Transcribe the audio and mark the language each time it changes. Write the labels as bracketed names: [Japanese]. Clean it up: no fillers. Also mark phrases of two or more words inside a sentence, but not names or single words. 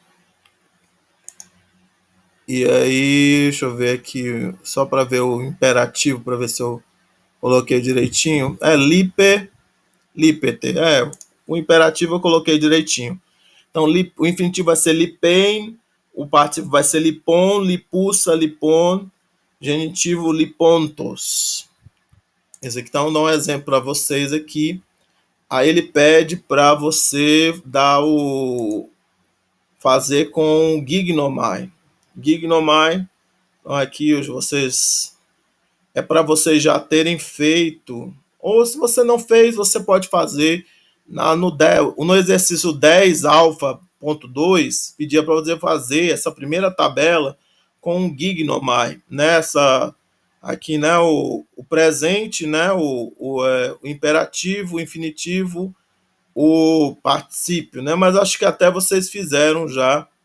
[Portuguese] E aí, deixa eu ver aqui, só para ver o imperativo, para ver se eu coloquei direitinho. É lipete. O imperativo eu coloquei direitinho. Então, o infinitivo vai ser lipen, o participio vai ser lipon, lipussa, lipon, genitivo lipontos. Esse aqui então dá um exemplo para vocês aqui. Aí ele pede para você fazer com gignomai. Gignomai, então aqui vocês é para vocês já terem feito, ou se você não fez, você pode fazer no exercício 10 alfa.2, pedia para você fazer essa primeira tabela com o gignomai, nessa aqui, né, o presente, né, o imperativo, o infinitivo, o particípio, né, mas acho que até vocês fizeram já